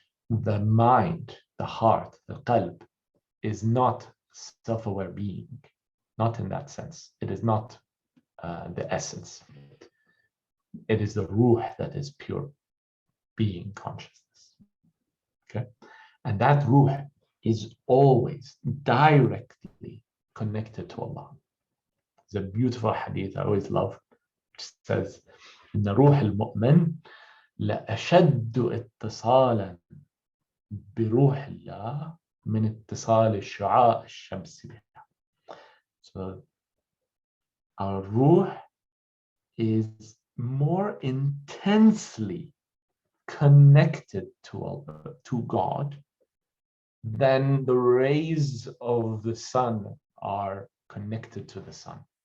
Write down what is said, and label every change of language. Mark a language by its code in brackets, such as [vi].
[en] The mind, the heart, the qalb is not self-aware being. Not in that sense. It is not the essence. It is the ruh that is pure being, consciousness. Okay, and that ruh is always directly connected to Allah. It's a beautiful hadith I always love, which says, [ar] إن روح المؤمن لأشد اتصالا بروح الله من اتصال الشعاع الشمس بها. [en] So our ruh is more intensely connected to God than the rays of the sun are connected to the sun.